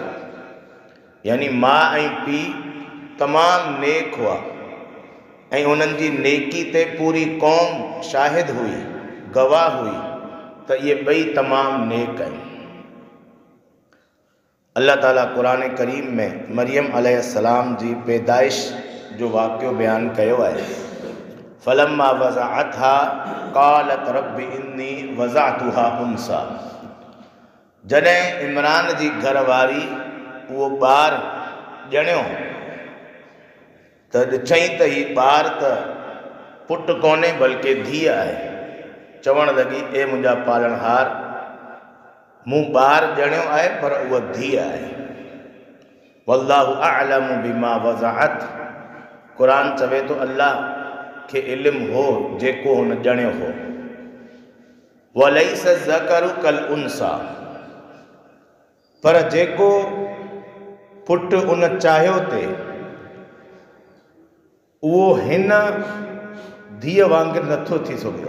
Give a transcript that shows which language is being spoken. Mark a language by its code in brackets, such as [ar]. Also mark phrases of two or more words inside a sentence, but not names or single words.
[sd] यानी माउ ऐं पीउ तमामु नेक हुआ ऐं उन्हनि जी नेकी ते पूरी क़ौम शाहिद हुई, गवाह हुई त इहे ॿई तमामु नेक आहिनि। अल्लाह ताला क़ुरान करीम में मरियम अलैहिस्सलाम जी पैदाइश जो वाक़ियो बयानु कयो आहे। [ar] فلما وضعتها قالت رب إني وضعتها أنثى. [sd] जॾहिं इमरान जी घरवारी उहो ॿार ॼणियो त ॾिठई त हीउ ॿार त पुटु कोन्हे बल्कि धीअ आहे। चवणु लॻी, ए मुंहिंजा पालणहार, मूं ॿार ॼणियो आहे पर उहा धीअ आहे। [ar] والله أعلم بما وضعت. [sd] क़ुरान चवे थो अल्लाह खे इल्मु हो जेको हुन ॼणियो हो। [ar] وليس الذكر كالأنثى. [sd] पर जेको पुटु उन चाहियो थे उहो हिन धीअ वांगुरु नथो थी सघियो।